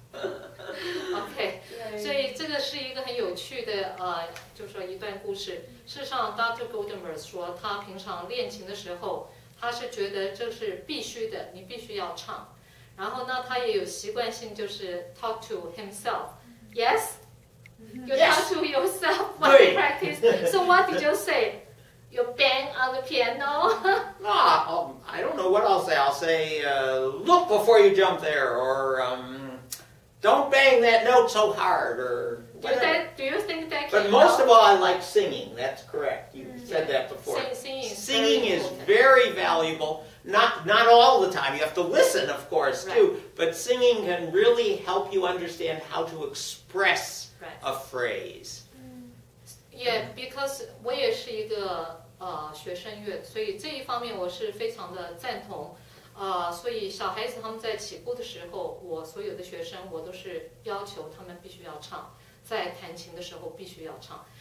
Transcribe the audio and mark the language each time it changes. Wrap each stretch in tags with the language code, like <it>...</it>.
<zh>OK， 所以这个是一个很有趣的就说一段故事。事实上 ，Dr. Goldenberg 说，他平常练琴的时候，他是觉得这是必须的，你必须要唱。然后呢，他也有习惯性就是</zh> <en>talk to himself. Yes, you talk to yourself when you practice. So what did you say? You bang on the piano. I don't know what I'll say. I'll say, look before you jump there, or don't bang that note so hard, or whatever. Do you think that? But most of all, I like singing. That's correct. You said that before. Singing is very valuable. Not all the time. You have to listen, of course, too. But singing can really help you understand how to express a phrase. Yeah, because</en> <zh>我也是一个学声乐，所以这一方面我是非常的赞同。所以小孩子他们在起步的时候，我所有的学生我都是要求他们必须要唱，在弹琴的时候必须要唱。</zh>